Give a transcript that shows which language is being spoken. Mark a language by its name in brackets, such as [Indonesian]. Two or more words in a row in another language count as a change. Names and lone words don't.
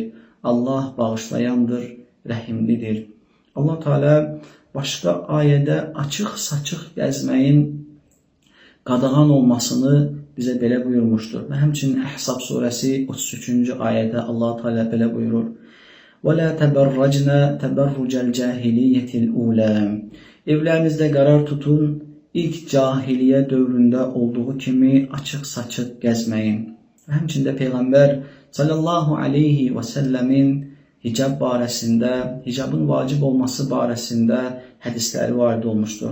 [Azerbaijani] Allah bağışlayandır, rəhimlidir. [Arabic] الله تعالى [Azerbaijani] başqa ayədə açıq-saçıq gəzməyin qadağan olmasını bizə belə buyurmuşdur. Və həmçinin Əhzab surəsi 33-cü ayədə [Arabic] الله تعالى [Azerbaijani] belə buyurur: [Arabic] وَلَا تَبَرَّجْنَ تَبَرُّجَ الْجَاهِلِيَّةِ الْأُولَى. [Azerbaijani] Evlərinizdə qərar tutun, ilk cahiliyə dövründə olduğu kimi açıq-saçıq gəzməyin. Və həmçində Peyğəmbər [Arabic] صلى الله عليه وسلم [Azerbaijani] hicab barəsində, hicabın vacib olması barəsində hədisləri varid olmuşdur.